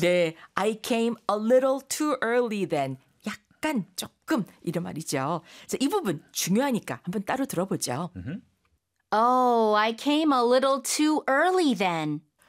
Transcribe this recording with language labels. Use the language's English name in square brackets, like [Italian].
[English] 네, I came a little too early then. [Korean] 약간 조금 이런 말이죠. 자, 이 부분 중요하니까 한번 따로 들어보죠. Mm-hmm. [English] Oh, I came a little too early then.